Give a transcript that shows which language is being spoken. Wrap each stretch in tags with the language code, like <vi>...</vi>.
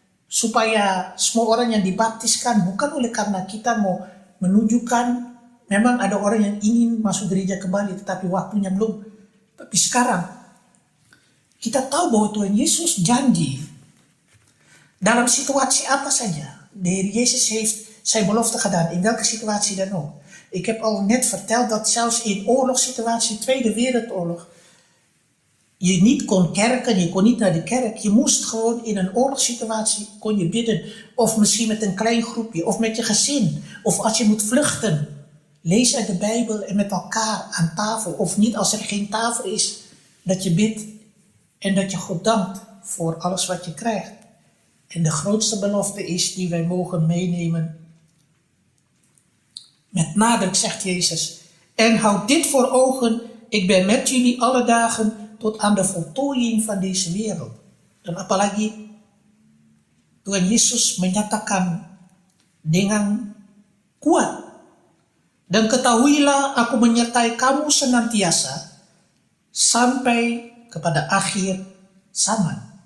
<id>Supaya semua orang yang dibaptiskan bukan oleh karena kita mau menunjukkan memang ada orang yang ingin masuk gereja kembali tetapi waktunya belum. Tapi sekarang kita tahu bahwa Tuhan Yesus janji dalam situasi apa saja.</id> <nl>De Heer Jezus heeft zijn belofte gedaan in welke situatie dan ook. Ik heb al net verteld dat zelfs in oorlogssituatie, Tweede Wereldoorlog, je niet kon kerken, je kon niet naar de kerk. Je moest gewoon in een oorlogssituatie, kon je bidden. Of misschien met een klein groepje, of met je gezin. Of als je moet vluchten. Lees uit de Bijbel en met elkaar aan tafel. Of niet als er geen tafel is, dat je bidt. En dat je God dankt voor alles wat je krijgt. En de grootste belofte is die wij mogen meenemen. Met nadruk zegt Jezus. En houd dit voor ogen, ik ben met jullie alle dagen tot aan de voltooiing van deze wereld.</nl> <id>Dan apalagi Tuhan Yesus menyatakan dengan kuat. Dan ketahuilah aku menyertai kamu senantiasa sampai kepada akhir zaman.</id>